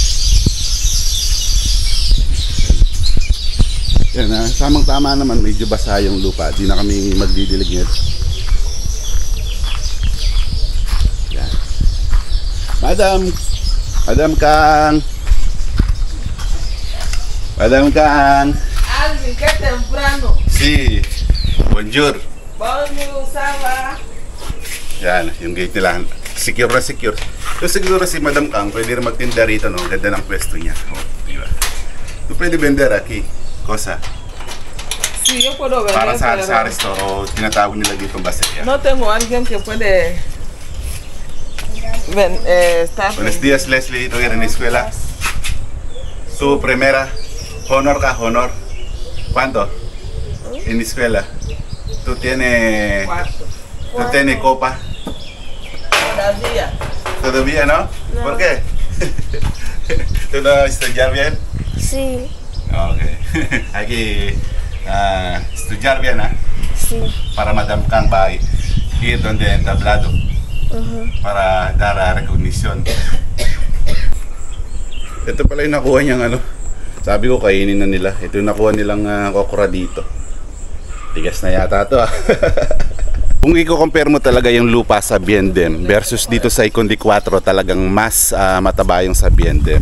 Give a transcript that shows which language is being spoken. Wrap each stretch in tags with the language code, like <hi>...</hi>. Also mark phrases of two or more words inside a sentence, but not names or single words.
<tl>Yan, samang tama naman, medyo basa yung lupa. Di na kami magdidilig nito. Yan. Madam Kang. Alvin,</tl> <es>que temprano. Si.</es> <fr>Bonjour. Bonjour, ça va?</fr> <tl>Yan, yung gate nila. Secure na secure. So siguro si Madam Kang pwede rin magtinda rito, no? Ganda ng pwesto niya. Diba? So pwede</tl> <es>vender aquí.</es> <tl>Cosa?</tl> <es>Sí, yo puedo ver.</es> <tl>Para sa resto o tinatawag nila dito baseria.</tl> <es>No tengo alguien que puede estar. Buenos días, Leslie. ¿Tú eres en la escuela? ¿Tu primera? ¿Honor ka? ¿Honor? ¿Cuánto? En la escuela. ¿Tú tienes copa? ¿Todo bien, no? No. ¿Por qué? ¿Tú no estudiar bien? Sí, Ok. Hay que estudiar bien, ¿ah? sí. Para Madam Kang ba ir donde entablado Ujú. para dar recognition.</es> <tl>Ito pala yung nakuha niyang ano. Sabi ko kainin na nila. Ito yung nakuha nilang okra dito. Tigas na yata to ah. Kung i-compare mo talaga yung lupa sa Biendem versus dito sa Ikondi 4, talagang mas mataba yung sa Biendem.</tl>